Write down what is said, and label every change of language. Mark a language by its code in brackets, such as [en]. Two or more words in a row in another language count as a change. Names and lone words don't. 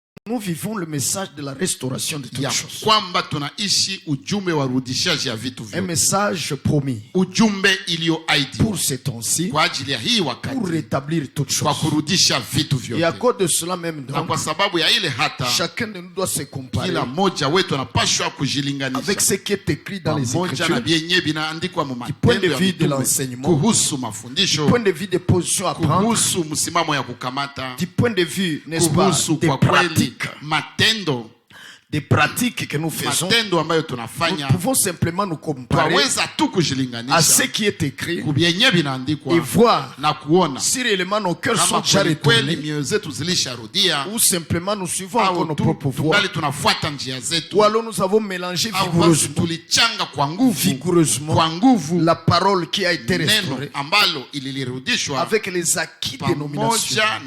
[fr] nous vivons le message de la restauration de toutes choses. [sw] Kwamba tunaishi ujumbe wa rudishaji ya vitu vyote. [fr] Un message promis. [sw] Ujumbe iliyoahidi. [fr] Pour ces temps-ci. [sw] Kwa ajili ya hii wakati. [fr] Pour rétablir toutes choses. [sw] Kwa kurudisha vitu vyote. [fr] Et à cause de cela même donc. [sw] Na kwa sababu ya ile hata. [fr] Chacun de nous doit se comparer. [sw] Kila mmoja wetu anapaswa kujilinganisha. [fr] Avec ce qui est écrit dans les Écritures. [sw] Na bienye binaandikwa mu matendo. [fr] Du point de vue de l'enseignement. [sw] Kuhusu mafundisho. [fr] Du point de vue des positions à prendre. [sw] Kuhusu msimamo ya kukamata. [fr] Du point de vue, n'est-ce pas, des pratiques. [sw] Matendo. [fr] Des pratiques que nous faisons, nous pouvons simplement nous comparer à ce qui est écrit et voir si réellement nos cœurs sont déjà retournés ou simplement nous suivons encore nos propres voies ou alors nous avons mélangé vigoureusement la parole qui a été restaurée avec les acquis dénomination.